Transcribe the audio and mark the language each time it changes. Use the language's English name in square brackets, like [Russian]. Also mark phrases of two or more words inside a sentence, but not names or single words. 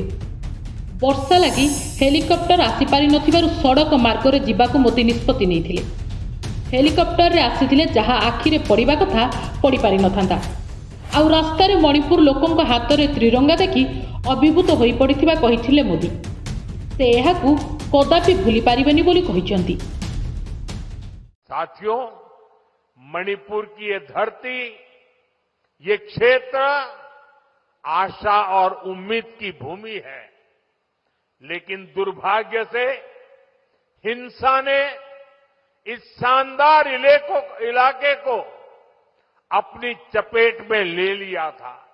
[Odia] ବର୍ଷା ଲାଗି ହେଲିକପ୍ଟର ଆସିପାରିନଥିବାରୁ ସଡ଼କ ମାର୍ଗରେ ଯିବାକୁ ମୋଦି ନିଷ୍ପତ୍ତି ନେଇଥିଲେ। ହେଲିକପ୍ଟରରେ ଆସିଥିଲେ ଯାହା ଆଖିରେ ପଡ଼ିବା କଥା ପଡ଼ିପାରିନଥାନ୍ତା। ଆଉ ରାସ୍ତାରେ ମଣିପୁର ଲୋକଙ୍କ ହାତରେ ତ୍ରିରଙ୍ଗା ଦେଖି ଅଭିଭୂତ ହୋଇପଡ଼ିଥିବା କହିଥିଲେ ମୋଦି। ସେ ଏହାକୁ କଦାପି ଭୁଲି ପାରିବେନି ବୋଲି କହିଛନ୍ତି। [Hindi] साथियों, मणिपुर की ये धरती, ये क्षेत्र आशा और उम्मीद की भूमि है। लेकिन दुर्भाग्य से हिंसा ने इस शानदार इलाके को अपनी चपेट में ले लिया था।